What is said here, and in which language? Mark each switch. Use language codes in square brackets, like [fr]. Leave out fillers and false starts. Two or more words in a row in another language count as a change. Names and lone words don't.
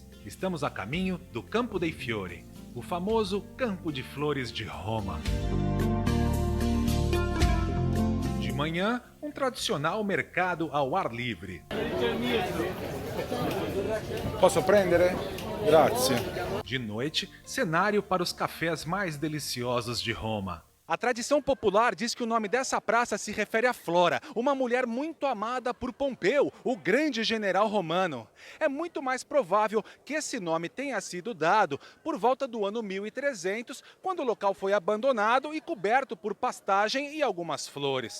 [pt] Estamos a caminho do Campo dei Fiori, o famoso Campo de Flores de Roma. De manhã, um tradicional mercado ao ar livre. [it] Posso prendere? Grazie. [pt] De noite, cenário para os cafés mais deliciosos de Roma. A tradição popular diz que o nome dessa praça se refere a Flora, uma mulher muito amada por Pompeu, o grande general romano. É muito mais provável que esse nome tenha sido dado por volta do ano 1300, quando o local foi abandonado e coberto por pastagem e algumas flores.